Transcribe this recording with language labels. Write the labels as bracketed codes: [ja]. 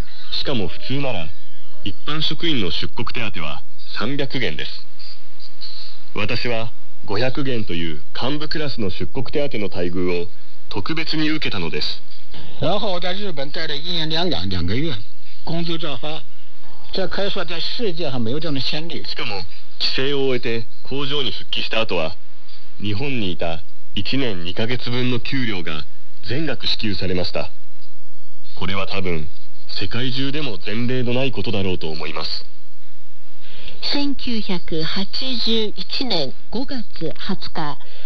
[ja] しかも普通なら一般職員の出国手当は300元です。私は500元という幹部クラスの出国手当の待遇を特別に受けたのです。 [zh] 然后在日本待了一年两个月，工资照发，这可以说在世界上没有这样的先例。 [ja] しかも規制を終えて工場に復帰した後は、日本にいた1年2ヶ月分の給料が全額支給されました。これは多分世界中でも前例のないことだろうと思います。 1981年5月20日。